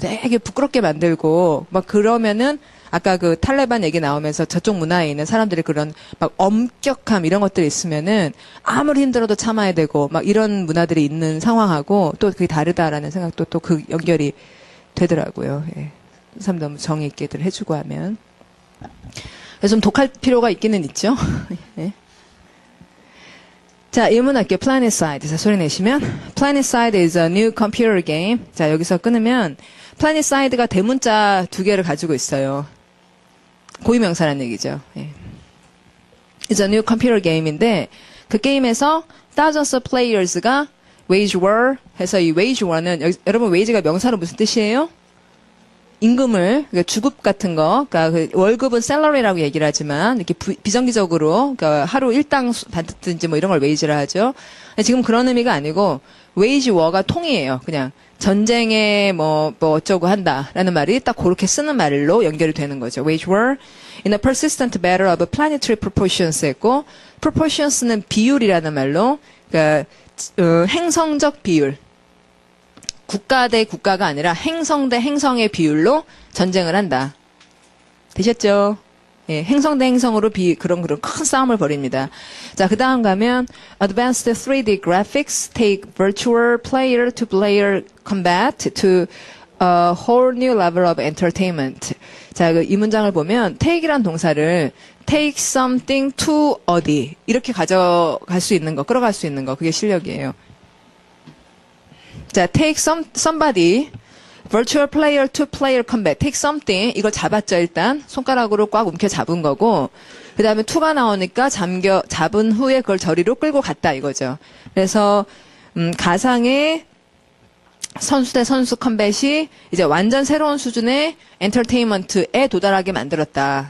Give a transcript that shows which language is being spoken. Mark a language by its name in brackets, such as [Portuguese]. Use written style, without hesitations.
[Korean] 되게 부끄럽게 만들고 막 그러면은 아까 그 탈레반 얘기 나오면서 저쪽 문화에 있는 사람들이 그런 막 엄격함 이런 것들이 있으면은 아무리 힘들어도 참아야 되고 막 이런 문화들이 있는 상황하고 또 그게 다르다라는 생각도 또 그 연결이 되더라고요. 예. 사람 너무 정이 있게들 해주고 하면. 그래서 좀 독할 필요가 있기는 있죠. 예. 자, 일문 할게요. Planetside. 자, 소리 내시면. [English] Planetside is a new computer game. [Korean] 자, 여기서 끊으면 Planetside가 대문자 2개를 가지고 있어요. 고유명사라는 얘기죠. 예. [English] It's a new computer game인데 그 게임에서 thousands of players가 wage war 해서 이 wage war는 여러분 wage가 [Korean] 명사로 무슨 뜻이에요? 임금을 그러니까 주급 같은 거, 그러니까 그 월급은 salary라고 얘기를 하지만 이렇게 비정기적으로 그러니까 하루 일당 받든지 뭐 이런 걸 wage라 하죠. 지금 그런 의미가 아니고 wage war가 통이에요. 그냥 전쟁에 뭐 어쩌고 한다라는 말이 딱 그렇게 쓰는 말로 연결이 되는 거죠. [English] wage war in a persistent battle of planetary proportions 했고 proportions는 [Korean] 비율이라는 말로 그러니까 행성적 비율. 국가 대 국가가 아니라 행성 대 행성의 비율로 전쟁을 한다. 되셨죠? 예, 행성 대 행성으로 그런 큰 싸움을 벌입니다. 자, 그 다음 가면 [English] Advanced 3D graphics take virtual player to player combat to a whole new level of entertainment. [Korean] 자, 이 문장을 보면 take이란 동사를 [English] take something to [Korean] 어디 이렇게 가져갈 수 있는 거, 끌어갈 수 있는 거, 그게 실력이에요. [English] 자, take somebody, virtual player to player combat, take something, [Korean] 이걸 잡았죠, 일단. 손가락으로 꽉 움켜 잡은 거고, 그 다음에 to가 나오니까 잡은 후에 그걸 저리로 끌고 갔다, 이거죠. 그래서, 가상의 선수 대 선수 컴뱃이 이제 완전 새로운 수준의 엔터테인먼트에 도달하게 만들었다.